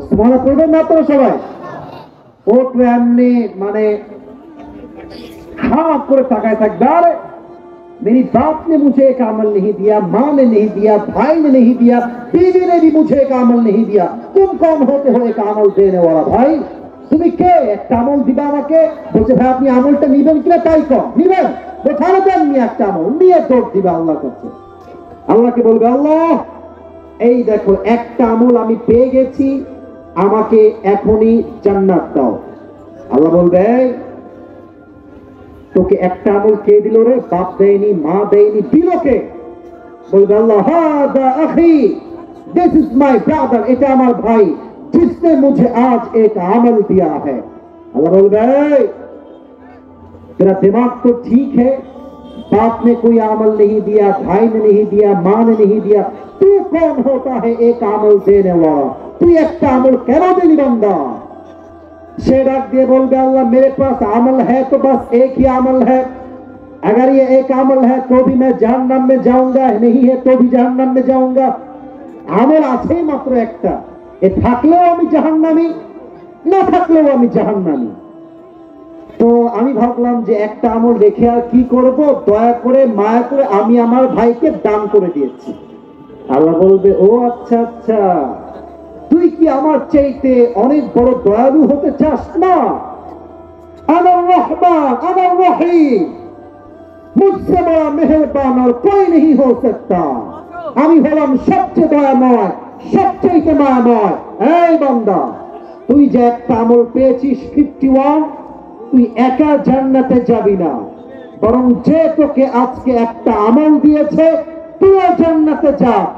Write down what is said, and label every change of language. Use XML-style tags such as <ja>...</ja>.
<bn>সুবহানাল্লাহ পড়বেন না তো সবাই? ও তো এমনি মানে হাঁ করে তাকায় থাকবে, আরে</bn> <hi>मेरी बाप ने मुझे एक अमल नहीं दिया, माँ ने नहीं दिया, भाई ने नहीं दिया, बीवी ने भी मुझे एक अमल नहीं दिया, तुम कौन होते हो एक अमल देने वाला?</hi> <bn>भाई তুমি কে, একটা আমল দিবা আমাকে? বলছে ভাই আপনি আমলটা নিবেন কিনা তাই কম, নিবেন? কোথাও দেন নি, একটা আমল নিয়ে দৌড় দিবা আল্লাহর কাছে। আল্লাহকে বলবে আল্লাহ এই দেখো একটা আমল আমি পেয়ে গেছি, আমাকে এখনই জান্নাত দাও। আল্লাহ বলবে তোকে একটা আমল কে দিল রে? বাপ দেয়নি, মা দেয়নি, দিল কে? বলবে আল্লাহ</bn> <ar>হাদা আখি,</ar> <en>this is my brother,</en> <bn>এটা আমার ভাই,</bn> <hi>जिसने मुझे आज एक अमल दिया है। अल्लाह बोल रहे तेरा दिमाग तो ठीक है, बाप ने कोई अमल नहीं दिया, भाई ने नहीं दिया, माँ ने नहीं दिया, तू कौन होता है एक अमल देने वाला? तू एक अमल क्यों देनी बंदा? से डाक दिए बोल गया अल्लाह मेरे पास अमल है तो बस एक ही अमल है, अगर ये एक अमल है तो भी मैं जहन्नम में जाऊंगा, नहीं है तो भी जहन्नम में जाऊंगा।</hi> <bn>अमल আছে মাত্র একটা, এ থাকলেও আমি জাহান্নামী, না থাকলেও আমি জাহান্নামী। তো আমি ভাবলাম যে একটা আমল রেখে আর কি করব, দয়া করে মায়া করে আমি আমার ভাইকে দান করে দিয়েছি। আল্লাহ বলবে ও আচ্ছা আচ্ছা তুই কি আমার চাইতে অনেক বড় দয়ালু হতে চাস না?</bn> <ar>আনার রহমান আনার রহিম,</ar> <hi>मुझसे बड़ा मेहरबान और कोई नहीं हो सकता।</hi> <bn>আমি হলাম সবচেয়ে দয়াময়, সবচেয়ে মায়াময়। এই বান্দা, তুই যে একটা আমল পেয়েছিস 51, তুই একা জান্নাতে যাবি না, বরং যে তোকে আজকে একটা আমল দিয়েছে তুইও জান্নাতে যা।</bn>